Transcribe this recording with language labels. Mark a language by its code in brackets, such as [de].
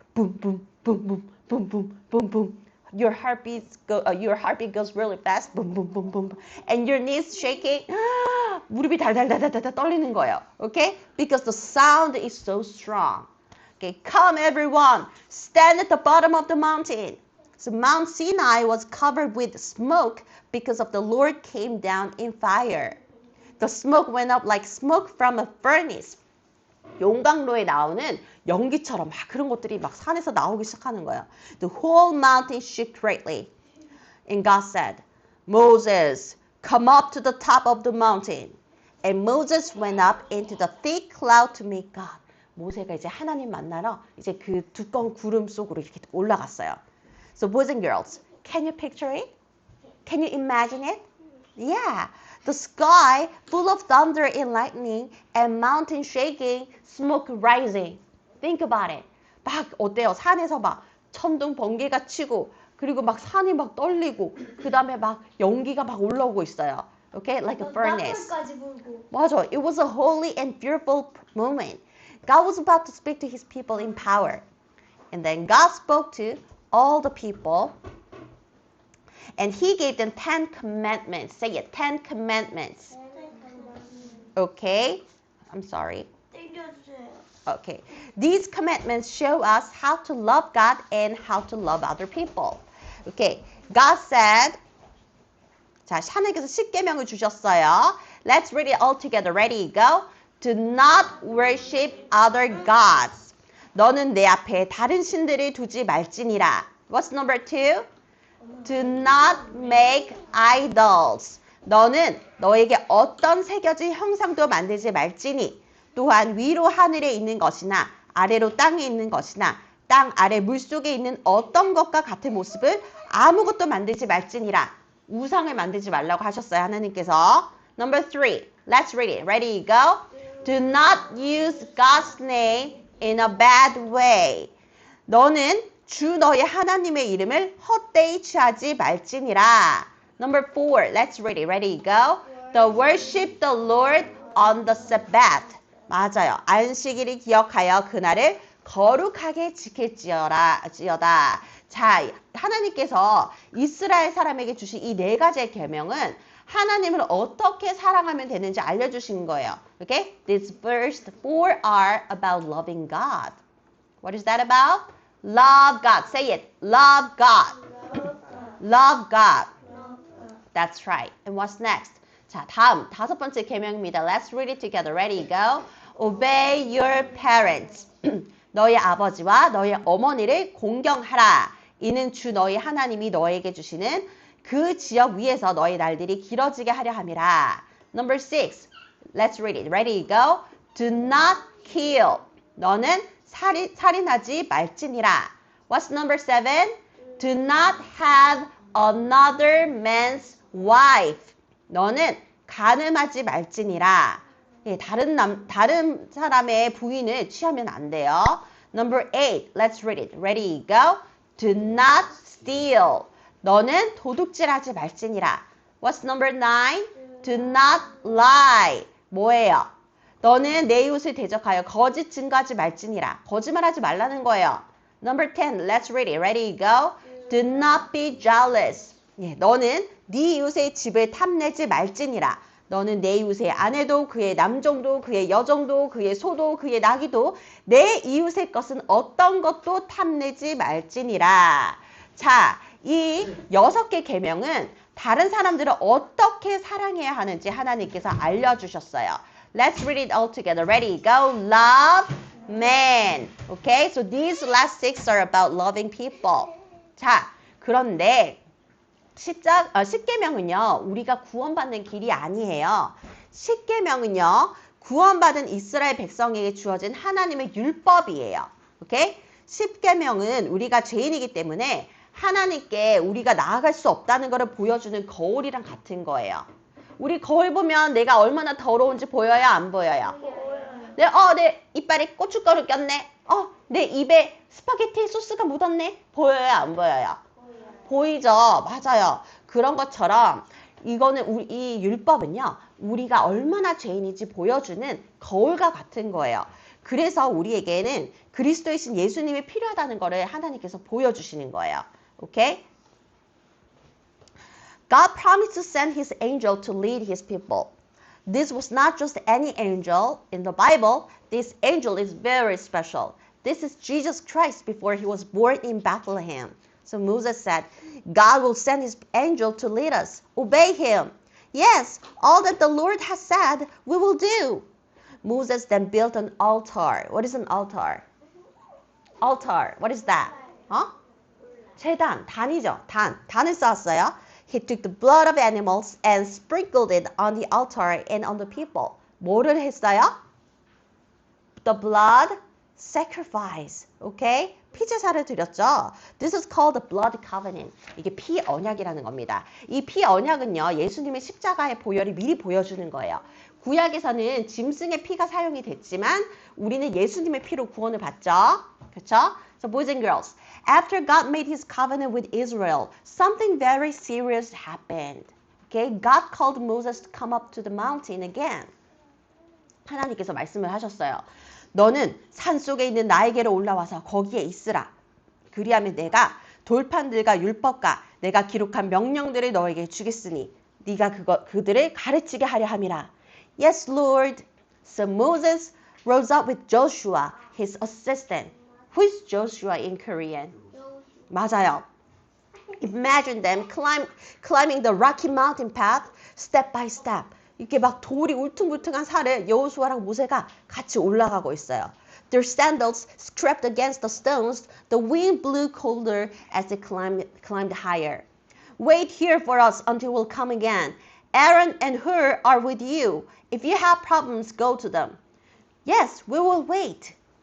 [en] Boom, boom, boom, boom, boom, boom, boom, boom. Your heartbeat goes really fast. Boom, boom, boom, boom. And your knees shaking. [ko] 무릎이 달달달달달 떨리는 거예요. [en] Okay? Because the sound is so strong. Okay, come everyone, stand at the bottom of the mountain. So Mount Sinai was covered with smoke because of the Lord came down in fire. The smoke went up like smoke from a furnace. [ko] 용광로에 나오는 연기처럼 막 그런 것들이 막 산에서 나오기 시작하는 거예요. [en] The whole mountain shook greatly. And God said, Moses, come up to the top of the mountain. And Moses went up into the thick cloud to meet God. [ko] 모세가 이제 하나님 만나러 이제 그 두꺼운 구름 속으로 이렇게 올라갔어요. [en] So boys and girls, can you picture it? Can you imagine it? Yeah. The sky full of thunder and lightning and mountain shaking, smoke rising. Think about it. [ko] 막 어때요? 산에서 막 천둥 번개가 치고 그리고 막 산이 막 떨리고 그 다음에 막 연기가 막 올라오고 있어요. [en] Okay, like a furnace. [ko] 나팔까지 불고. 맞아. [en] It was a holy and fearful moment. God was about to speak to his people in power. And then God spoke to all the people. And he gave them 10 commandments. Say it, 10 commandments. Okay? I'm sorry. [ko] 땡겨주세요. [en] Okay. These commandments show us how to love God and how to love other people. Okay. God said, [ko] 자, 하나님께서 10계명을 주셨어요. [en] Let's read it all together. Ready, go. Do not worship other gods. [ko] 너는 내 앞에 다른 신들을 두지 말지니라. What's number 2? Do not make idols. 너는 너에게 어떤 새겨진 형상도 만들지 말지니 또한 위로 하늘에 있는 것이나 아래로 땅에 있는 것이나 땅 아래 물속에 있는 어떤 것과 같은 모습을 아무것도 만들지 말지니라. 우상을 만들지 말라고 하셨어요. 하나님께서. [en] Number 3. Let's read it. Ready, go. Do not use God's name in a bad way. [ko] 너는 주 너의 하나님의 이름을 헛되이 취하지 말지니라. [en] Number 4. Let's read it. Ready, go. The worship the Lord on the Sabbath. [ko] 맞아요. 안식일을 기억하여 그날을 거룩하게 지킬지어다. 자, 하나님께서 이스라엘 사람에게 주신 이 4가지의 계명은 하나님을 어떻게 사랑하면 되는지 알려주신 거예요. [en] Okay? These first 4 are about loving God. What is that about? Love God. Say it. Love God. Love God. That's right. And what's next? [ko] 자, 다음 5번째 계명입니다. [en] Let's read it together. Ready, go. Obey your parents. [ko] 너의 아버지와 너의 어머니를 공경하라. 이는 주 너희 하나님이 너에게 주시는 그 지역 위에서 너의 날들이 길어지게 하려 함이라. [en] Number 6. Let's read it. Ready, go. Do not kill. [ko] 너는 살인하지 말지니라. [en] What's number 7? Do not have another man's wife. [ko] 너는 간음하지 말지니라. 예, 다른 사람의 부인을 취하면 안 돼요. [en] Number 8. Let's read it. Ready, go. Do not steal. [ko] 너는 도둑질하지 말지니라. [en] What's number 9? Do not lie. [ko] 뭐예요? 너는 내 이웃을 대적하여 거짓 증거하지 말지니라. 거짓말하지 말라는 거예요. [en] Number 10. Let's read it. Ready, go. Do not be jealous. [ko] 예, 너는 네 이웃의 집을 탐내지 말지니라. 너는 내 이웃의 아내도 그의 남종도 그의 여종도 그의 소도 그의 나귀도 내 이웃의 것은 어떤 것도 탐내지 말지니라. 자, 이 6개 계명은 다른 사람들을 어떻게 사랑해야 하는지 하나님께서 알려주셨어요. [en] Let's read it all together. Ready, go. Love man. Okay, so these last 6 are about loving people. [ko] 자, 그런데 10계명은요, 우리가 구원받는 길이 아니에요. 10계명은요, 구원받은 이스라엘 백성에게 주어진 하나님의 율법이에요. 오케이? 10계명은 우리가 죄인이기 때문에 하나님께 우리가 나아갈 수 없다는 것을 보여주는 거울이랑 같은 거예요. 우리 거울 보면 내가 얼마나 더러운지 보여요? 안 보여요? 내 이빨에 고춧가루 꼈네. 내 입에 스파게티 소스가 묻었네. 보여요? 안 보여요? 보이죠? 맞아요. 그런 것처럼 이거는 이 율법은요. 우리가 얼마나 죄인인지 보여주는 거울과 같은 거예요. 그래서 우리에게는 그리스도이신 예수님이 필요하다는 것을 하나님께서 보여주시는 거예요. 오케이? [en] God promised to send his angel to lead his people. This was not just any angel in the Bible. This angel is very special. This is Jesus Christ before he was born in Bethlehem. So Moses said, God will send his angel to lead us. Obey him. Yes, all that the Lord has said, we will do. Moses then built an altar. What is an altar? Altar. What is that? [ko] 제단, 단이죠. 단을 쌓았어요. [en] He took the blood of animals and sprinkled it on the altar and on the people. [ko] 뭐를 했어요? [en] The blood sacrifice. Okay? [ko] 피제사를 드렸죠. [en] This is called the blood covenant. [ko] 이게 피 언약이라는 겁니다. 이 피 언약은요, 예수님의 십자가의 보혈이 미리 보여주는 거예요. 구약에서는 짐승의 피가 사용이 됐지만 우리는 예수님의 피로 구원을 받죠. 그렇죠? [en] So boys and girls, After God made his covenant with Israel, something very serious happened. Okay, God called Moses to come up to the mountain again. [ko] 하나님께서 말씀을 하셨어요. 너는 산 속에 있는 나에게로 올라와서 거기에 있으라. 그리하면 내가 돌판들과 율법과 내가 기록한 명령들을 너에게 주겠으니 네가 그들을 가르치게 하려 함이라. [en] Yes, Lord. So Moses rose up with Joshua, his assistant. Who is Joshua in Korean? [ko] 맞아요. [en] Imagine them climbing the rocky mountain path step by step. [ko] 이렇게 막 돌이 울퉁불퉁한 산을 여호수아랑 모세가 같이 올라가고 있어요. [en] Their sandals scraped against the stones. The wind blew colder as they climbed higher. Wait here for us until we'll come again. Aaron and Hur are with you. If you have problems, go to them. Yes, we will wait.